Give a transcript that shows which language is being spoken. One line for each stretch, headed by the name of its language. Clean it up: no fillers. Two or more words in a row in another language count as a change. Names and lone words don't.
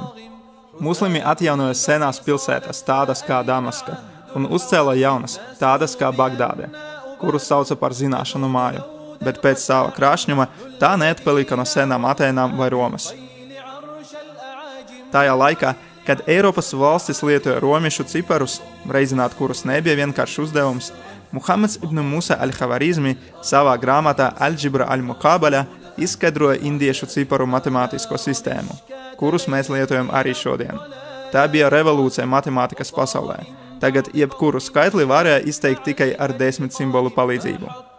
Latvian: Muslimi atjaunoja senās pilsētas, tādas kā Damaska, un uzcēla jaunas, tādas kā Bagdāde, kurus sauca par zināšanu māju, bet pēc sava krāšņuma tā neatpalika no senām Atēnām vai Romas. Tajā laikā, kad Eiropas valstis lietoja romiešu ciparus, reizināt kurus nebija vienkārši uzdevums, Muhameds ibn Musa al-Khavarizmi savā grāmatā Al-Džibra al-Muqabala izskaidroja indiešu ciparu matemātisko sistēmu, kurus mēs lietojam arī šodien. Tā bija revolūcija matemātikas pasaulē. Tagad jebkuru skaitli varēja izteikt tikai ar 10 simbolu palīdzību.